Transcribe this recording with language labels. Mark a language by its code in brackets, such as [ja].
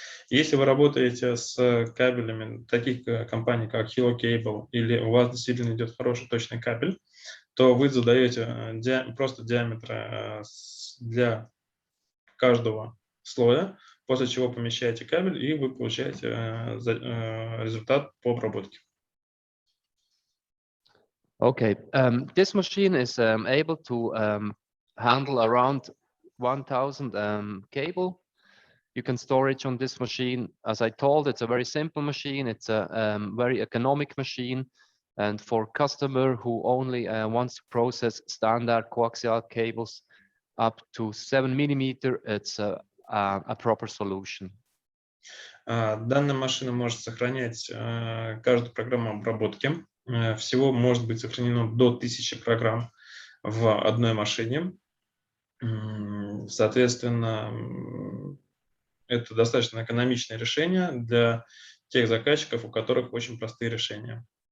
[ru] Если вы работаете с кабелями таких компаний, как Cable, или у вас действительно идет хороший точный кабель, то вы задаете просто диаметр для каждого слоя, после чего помещаете кабель, и вы получаете результат по обработке. [en] Okay, this machine is able to handle around 1000 cable. You can store it on this machine. As I told, it's a very simple machine. It's a very economic machine. And for customer who only wants to process standard coaxial cables up to 7 mm, it's a proper solution. [ru] Данная машина может сохранять каждую программу обработки. Всего может быть сохранено до 1000 программ в одной машине. Соответственно, это достаточно экономичное решение для тех заказчиков, у которых очень простые решения.